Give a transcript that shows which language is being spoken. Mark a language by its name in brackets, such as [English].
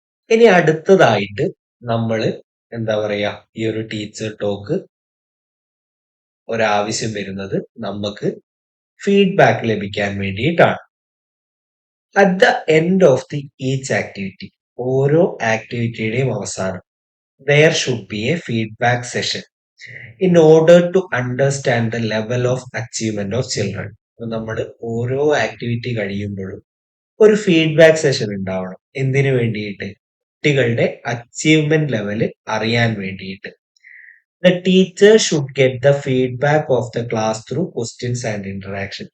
[Malayalam] ഇനി അടുത്തതായിട്ട് നമ്മൾ എന്താ പറയാ, ഈ ഒരു ടീച്ചർ ടോക്ക് ഒരാവശ്യം വരുന്നത് നമുക്ക് ഫീഡ്ബാക്ക് ലഭിക്കാൻ വേണ്ടിയിട്ടാണ്. [English] at the end of the each activity, [Malayalam] ഓരോ ആക്ടിവിറ്റിയുടെയും അവസാനം [English] there should be a feedback session in order to understand the level of achievement of children. [Malayalam] നമ്മൾ ഓരോ ആക്ടിവിറ്റി കഴിയുമ്പോഴും ഒരു ഫീഡ്ബാക്ക് സെഷൻ ഉണ്ടാവണം. എന്തിനു വേണ്ടിയിട്ട്? കുട്ടികളുടെ അച്ചീവ്മെന്റ് ലെവല് അറിയാൻ വേണ്ടിയിട്ട്. [English] The teacher should get the feedback of the class through questions and interaction.